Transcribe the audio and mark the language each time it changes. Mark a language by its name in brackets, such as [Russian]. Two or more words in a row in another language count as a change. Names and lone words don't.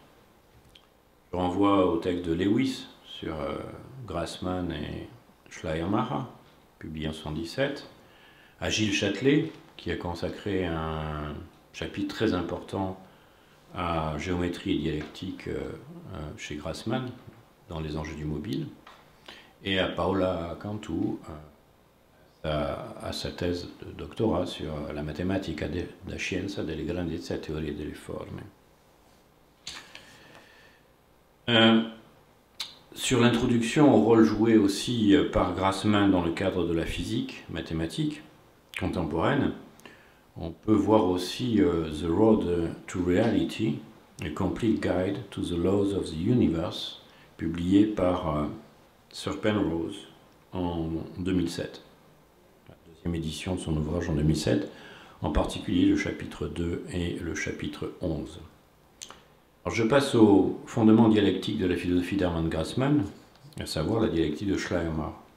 [French] Je renvoie au texte de Lewis sur Grassmann et Schleiermacher, publié en 1977, à Gilles Châtelet, qui a consacré un chapitre très important à géométrie et dialectique chez Grassmann, dans les enjeux du mobile, et à Paola Cantu, à sa thèse de doctorat sur la matematica da scienza delle grandezze e teorie delle forme. Sur l'introduction au rôle joué aussi par Grassmann dans le cadre de la physique mathématique contemporaine, on peut voir aussi The Road to Reality, A Complete Guide to the Laws of the Universe, publié par Sir Penrose en 2007. La deuxième édition de son ouvrage en 2007, en particulier le chapitre 2 et le chapitre 11. Alors je passe au fondement dialectique de la philosophie d'Hermann Grassmann, à savoir la dialectique de Schleiermacher.